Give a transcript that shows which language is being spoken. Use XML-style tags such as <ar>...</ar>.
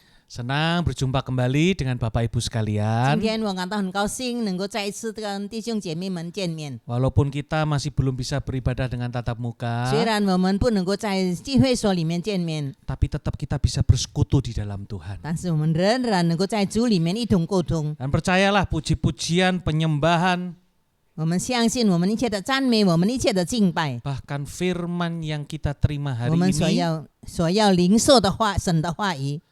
<id>Senang berjumpa kembali dengan Bapak Ibu</id> <zh>今</zh> <id>sekalian.</id> <zh>天我感到很高兴，能够再一次跟弟兄姐妹们见面。</zh> <id>Walaupun kita masih belum bisa beribadah dengan tatap muka,</id> <zh>虽然我们不能够在聚会所里面见面，</zh> <id>tapi tetap kita bisa bersekutu di dalam Tuhan.</id> <zh>但是我们仍然能够在主里面一同沟通。</zh> <id>Dan percayalah puji-pujian, penyembahan,</id> <zh>我们相信我们一切的赞美，我们一切的敬拜，</zh> <id>bahkan firman yang kita terima</id> <zh>我们</zh> <id>ini</id> <zh>所要领受的话，神的话语，</zh>